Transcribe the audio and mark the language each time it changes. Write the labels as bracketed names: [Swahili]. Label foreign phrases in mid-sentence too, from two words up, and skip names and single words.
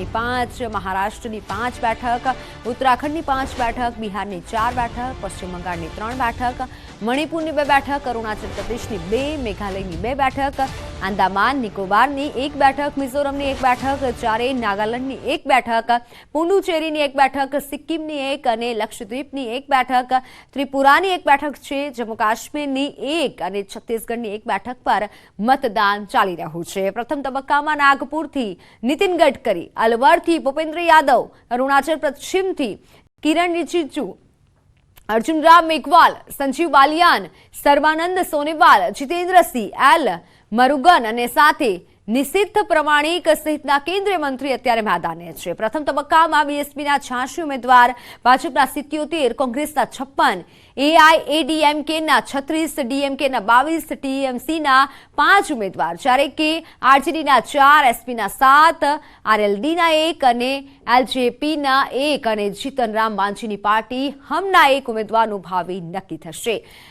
[Gujarati] 5, મહારાષ્ટ્રની 5 બેઠક, ઉત્તરાખંડની 5 બેઠક, બિહારની 4 બેઠક, પશ્ચિમ બંગાળની 3 બેઠક, મણિપુરની 2 બેઠક, અરુણાચલ પ્રદેશની 2, મેઘાલયની 2 બેઠક, આંદામાન નિકોબારની 1 બેઠક, મિઝોરમની 1 બેઠક, ચારેય નાગાલેન્ડની 1 બેઠક, પુડુચેરીની 1 બેઠક, સિક્કિમની 1 અને લક્ષદ્વીપની 1 બેઠક, ત્રિપુરાની 1 બેઠક છે, જમ્મુ કાશ્મીરની 1 અને છત્તીસગઢની 1 બેઠક પર મતદાન ચાલી રહ્યું છે। પ્રથમ તબક્કામાં નાગપુરથી નીતિન ગડકરી, અલવરથી ભૂપેન્દ્ર યાદવ, અરુણાચલ પશ્ચિમથી કિરણ રિજિજુ, अर्जुन राम मेघवाल, संजीव बालियान, सर्वानंद सोनेवाल, जितेंद्रसिंह एल मरुगन અને સાથે નિશિત પ્રમાણિક સહિતના કેન્દ્રીય મંત્રી અત્યારે મેદાને છે। પ્રથમ તબક્કામાં બીએસપીના 86 ઉમેદવાર, ભાજપના 77, કોંગ્રેસના 56, એઆઈએડીએમકેના 36, ડીએમકેના 22, ટીએમસીના 5 ઉમેદવાર, જ્યારે કે આરજેડીના 4, એસપીના 7, આરએલડીના 1 અને એલજેપીના 1 અને જીતનરામ માંઝીની પાર્ટી હમના 1 ઉમેદવારનું ભાવિ નક્કી થશે।